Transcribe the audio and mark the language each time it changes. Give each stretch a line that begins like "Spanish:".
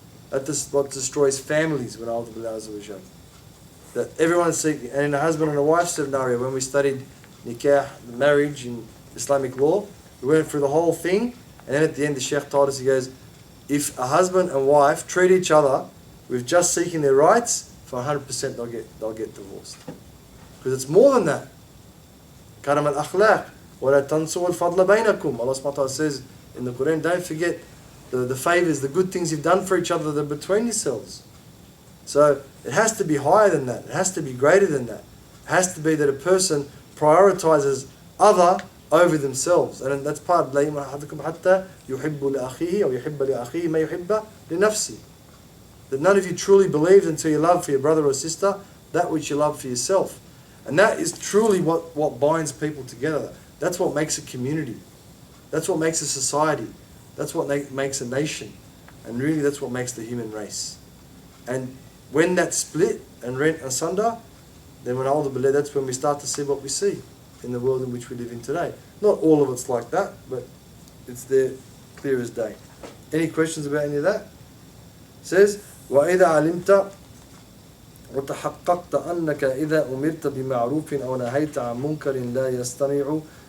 English: That's what destroys families. That everyone's seeking, and in a husband and a wife scenario, when we studied nikah, marriage in Islamic law, we went through the whole thing, and then at the end the Shaykh told us, he goes, if a husband and wife treat each other with just seeking their rights, for 100% they'll get divorced. Because it's more than that.
Arabic: Karam al-akhlaq, وَلَا تَنْسُوا الْفَضْلَ بَيْنَكُمْ.
English: Allah subhanahu wa ta'ala says in the Qur'an, don't forget the favours, the good things you've done for each other that are between yourselves. So it has to be higher than that. It has to be greater than that. It has to be that a person prioritizes other over themselves. And that's part of
Arabic: لَا يُؤْمِنُ أَحَدُكُمْ حَتَّى يُحِبُّ لِأَخِيهِ أو يُحِبَّ لِأَخِيهِ مَا يُحِبَّ لِنَفْسِهِ.
English: That none of you truly believes until you love for your brother or sister that which you love for yourself. And that is truly what binds people together. That's what makes a community. That's what makes a society. That's what makes a nation. And really that's what makes the human race. And when that's split and rent asunder, then that's when we start to see what we see in the world in which we live in today. Not all of it's like that, but it's there clear as day. Any questions about any of that? It says,
Arabic: وَإِذَا عَلِمْتَ وَتَحَقَّقْتَ أَنَّكَ إِذَا أُمِرْتَ بِمَعْرُوفٍ أَوْ نَهَيْتَ عَنْ مُنْكَرٍ لَا يَسْتَمِعُ